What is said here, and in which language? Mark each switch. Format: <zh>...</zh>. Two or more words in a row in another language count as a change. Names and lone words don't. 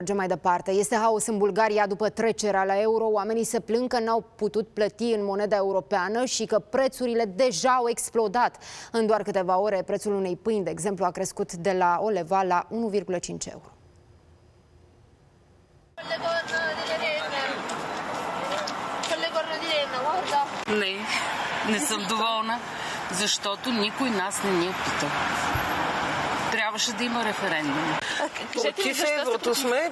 <ro>Mergem mai departe. Este haos în Bulgaria după trecerea la euro. Oamenii se plâng că n-au putut plăti în moneda europeană și că prețurile deja au explodat. În doar câteva ore, prețul unei pâini, de exemplu, a crescut de la o leva la 1,5 euro.</ro> <bg>Не съм доволна, защото никой нас не ни е питал. Трябваше да има референдум. Против еврото сме.</bg>